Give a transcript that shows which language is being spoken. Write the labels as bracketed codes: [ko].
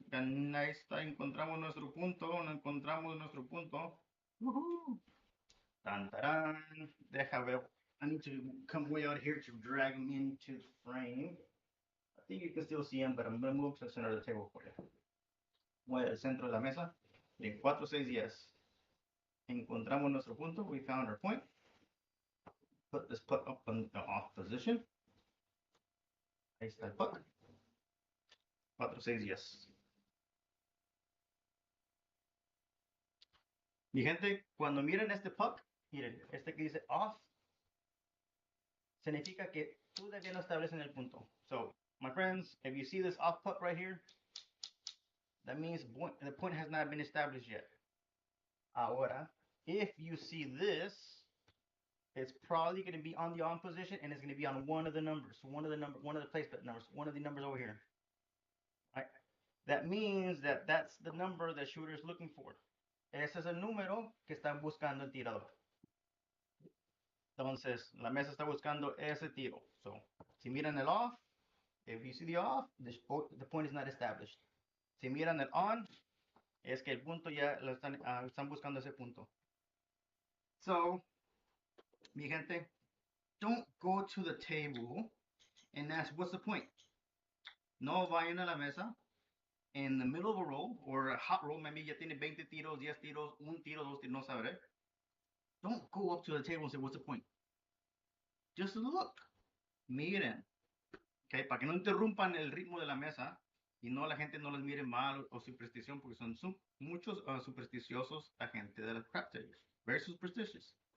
[es] Ahí está, encontramos nuestro punto. No encontramos nuestro punto. Woohoo! Tan, tarán. Deja ver. [en] I need to come way out here to drag them into the frame. I think you can still see them, but I'm going to move to the center of the table for you. [es] Voy al centro de la mesa. En 4, 6, yes. Encontramos nuestro punto. [en] We found our point. Put this puck up in the off position. [es] Ahí está el puck. 4, 6, yes. Mi gente, cuando miren este puck, miren, este que dice off, significa que todavía no establecen el punto. [en] So, my friends, if you see this off puck right here, that means the point has not been established yet. Ahora, if you see this, it's probably going to be on the on position and it's going to be on one of the numbers, one of the placement numbers, one of the numbers over here. Right? That means that that's the number the shooter is looking for. [es] Ese es el número que están buscando el tirador. Entonces, la mesa está buscando ese tiro. [en] So, [es] si miran el off, [en] if you see the off, the point is not established. [es] Si miran el on, es que el punto ya lo están buscando ese punto. [en] So, [es] mi gente, [en] don't go to the table and ask, what's the point? [es] No vayan a la mesa [en] in the middle of a roll or a hot roll, maybe [es] ya tiene 20 tiros, 10 tiros, un tiro, dos tiros, no sabré. [en] Don't go up to the table and say, what's the point? Just look, [es] miren, okay, para que no interrumpan el ritmo de la mesa y no la gente no les mire mal o superstición, porque son muchos supersticiosos la gente de las crap tables, [en] very superstitious.